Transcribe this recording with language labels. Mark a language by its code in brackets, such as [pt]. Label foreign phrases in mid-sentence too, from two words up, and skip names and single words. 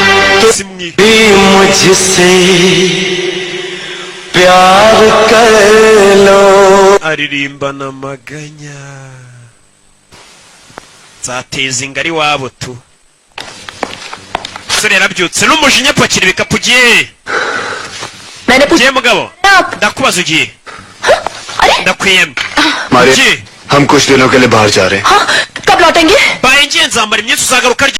[rw] aririmbana amaganya nzateza ingari wabo tu sore yarabyutse n'umujinya apakira ibikapu ugiye ugiye mugabo ndakubaza ugiye ndakwiyemye ugiye [hi] हम कुछ दिनों के लिए बाहर जा रहे हैं कब लौटेंगे [rw] baye ngiye nzambara imyenda uzagaruka